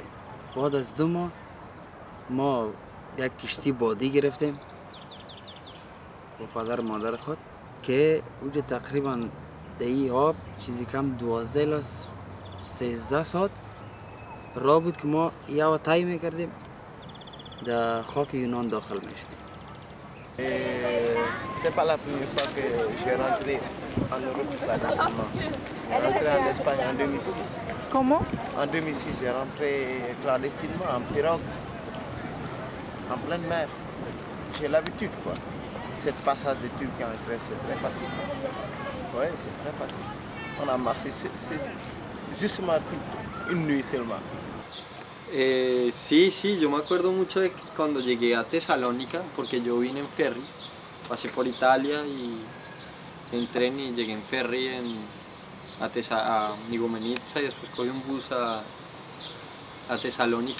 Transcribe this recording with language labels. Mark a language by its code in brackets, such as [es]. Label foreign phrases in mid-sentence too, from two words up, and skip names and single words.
[fa] بعد از 2 ماه ما یک کشتی بادی گرفتیم با پدر مادر خود که اونجا تقریبا در این آب چیزی کم 12 الی 13 ساعت راه بود که ما یا طی میکردیم در خاک یونان داخل میشدیم. [fr] C'est pas la première fois que j'ai rentré en Europe clandestinement. J'ai rentré en Espagne en 2006. Comment? En 2006, j'ai rentré clandestinement en pirogue, en pleine mer. J'ai l'habitude, quoi. Cette passage de Turquie en Grèce, c'est très facile. Oui, c'est très facile. On a marché, c'est justement une nuit seulement. [es] Sí, yo me acuerdo mucho de cuando llegué a Tesalónica, porque yo vine en ferry, pasé por Italia y entré y llegué en ferry a Nigomenitsa y después cogí un bus a Tesalónica.